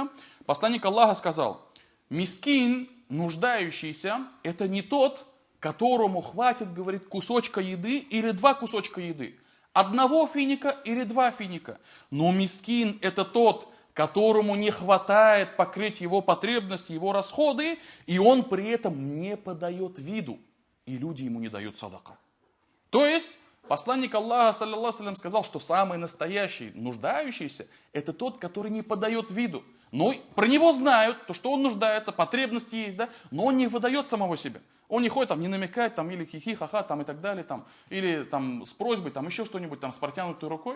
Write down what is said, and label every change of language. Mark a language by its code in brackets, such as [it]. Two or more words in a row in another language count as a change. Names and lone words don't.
[ru] Посланник Аллаха сказал: мискин, нуждающийся, это не тот, которому хватит, говорит, кусочка еды или 2 кусочка еды. 1 финика или 2 финика. Но мискин это тот, которому не хватает покрыть его потребности, его расходы, и он при этом не подает виду, и люди ему не дают садака. То есть, посланник Аллаха, [ar] صلى الله عليه وسلم, [ru] сказал, что самый настоящий, нуждающийся, это тот, который не подает виду. Но про него знают, то, что он нуждается, потребности есть, да, но он не выдает самого себя. Он не ходит, там, не намекает, там, или хихи, ха-ха, там, и так далее, там, или там, с просьбой, там, еще что-нибудь, там, с протянутой рукой.